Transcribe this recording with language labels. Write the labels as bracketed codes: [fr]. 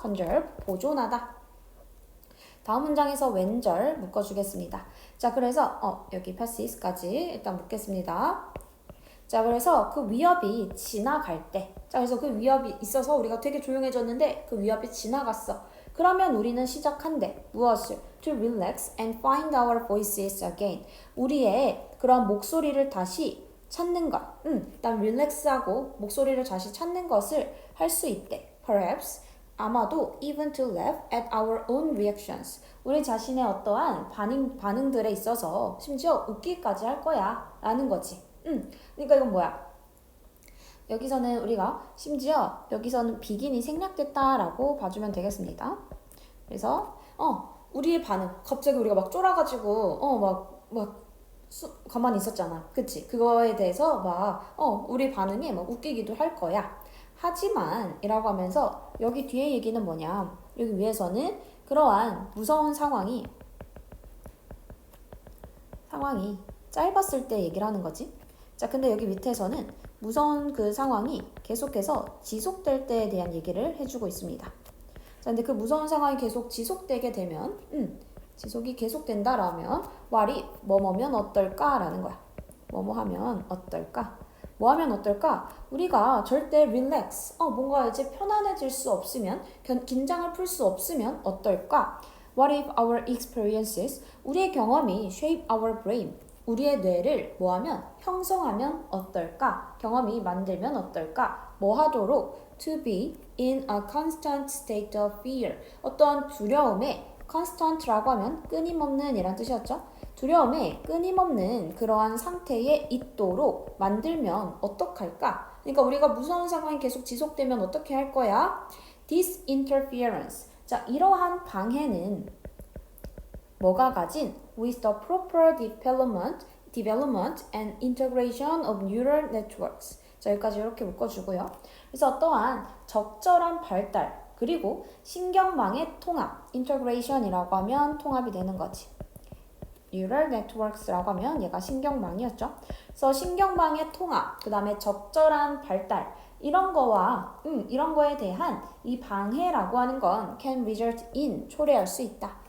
[ko] conserve, 보존하다. 다음 문장에서 왼절 묶어주겠습니다. 자, 그래서 여기 passes까지 일단 묶겠습니다. 자, 그래서 그 위협이 지나갈 때, 자, 그래서 그 위협이 있어서 우리가 되게 조용해졌는데 그 위협이 지나갔어. 그러면 우리는 시작한대. 무엇을? [en] To relax and find our voices again. [ko] 우리의 그런 목소리를 다시 찾는 것. 일단 relax하고 목소리를 다시 찾는 것을 할 수 있대. [en] Perhaps, [ko] 아마도 [en] even to laugh at our own reactions. [ko] 우리 자신의 어떠한 반응들에 있어서 심지어 웃기까지 할 거야. 라는 거지. 그러니까 이건 뭐야? 여기서는 우리가 심지어 여기서는 비긴이 생략됐다라고 봐주면 되겠습니다. 그래서 우리의 반응, 갑자기 우리가 막 쫄아가지고 가만히 있었잖아. 그치? 그거에 대해서 우리 반응이 막 웃기기도 할 거야. 하지만 이라고 하면서 여기 뒤에 얘기는 뭐냐? 여기 위에서는 그러한 무서운 상황이 짧았을 때 얘기를 하는 거지. 자, 근데 여기 밑에서는 무서운 그 상황이 계속해서 지속될 때에 대한 얘기를 해주고 있습니다. 자, 근데 그 무서운 상황이 계속 지속되게 되면, 지속이 계속된다라면, 말이 뭐뭐면 어떨까라는 거야. 뭐뭐 하면 어떨까? 뭐 하면 어떨까? 우리가 절대 relax, 뭔가 이제 편안해질 수 없으면, 긴장을 풀 수 없으면 어떨까? [en] What if our experiences, [ko] 우리의 경험이 [en] shape our brain, [ko] 우리의 뇌를 뭐 하면? 형성하면 어떨까? 경험이 만들면 어떨까? 뭐 하도록? [en] To be in a constant state of fear. [ko] 어떠한 두려움에 constant라고 하면 끊임없는 이란 뜻이었죠? 두려움에 끊임없는 그러한 상태에 있도록 만들면 어떡할까? 그러니까 우리가 무서운 상황이 계속 지속되면 어떻게 할 거야? [en] This interference. [ko] 자, 이러한 방해는 뭐가 가진? [en] With the proper development and integration of neural networks. [ko] 자, 여기까지 이렇게 묶어주고요. 그래서 어떠한 적절한 발달 그리고 신경망의 통합, integration이라고 하면 통합이 되는 거지. neural networks라고 하면 얘가 신경망이었죠. 그래서 신경망의 통합, 그 다음에 적절한 발달 이런 거에 대한 이 방해라고 하는 건 [en] can result in [ko] 초래할 수 있다.